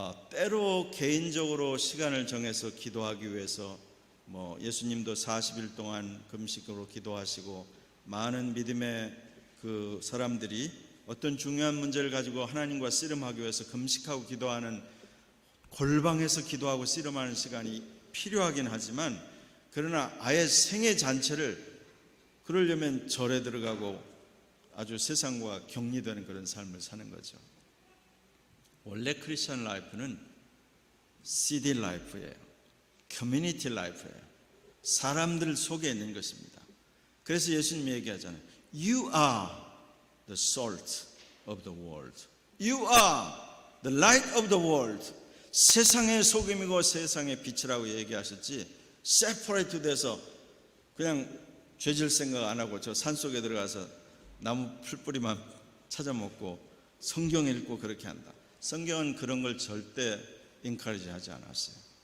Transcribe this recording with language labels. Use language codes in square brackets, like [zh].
[ko] 때로 개인적으로 시간을 정해서 기도하기 위해서 예수님도 40일 동안 금식으로 기도하시고 많은 믿음의 그 사람들이 어떤 중요한 문제를 가지고 하나님과 씨름하기 위해서 금식하고 기도하는, 골방에서 기도하고 씨름하는 시간이 필요하긴 하지만, 그러나 아예 생애 잔치를 그러려면 절에 들어가고 아주 세상과 격리되는 그런 삶을 사는 거죠. 원래 크리스천 라이프는 CD 라이프예요. 커뮤니티 라이프예요. 사람들 속에 있는 것입니다. 그래서 예수님이 얘기하잖아요. [en] You are the salt of the world. You are the light of the world. [ko] 세상의 소금이고 세상의 빛이라고 얘기하셨지, 세퍼레이트 돼서 그냥 죄질 생각 안 하고 저 산속에 들어가서 나무 풀뿌리만 찾아 먹고 성경 읽고 그렇게 한다. 성경은 그런 걸 절대 인카리지 하지 않았어요.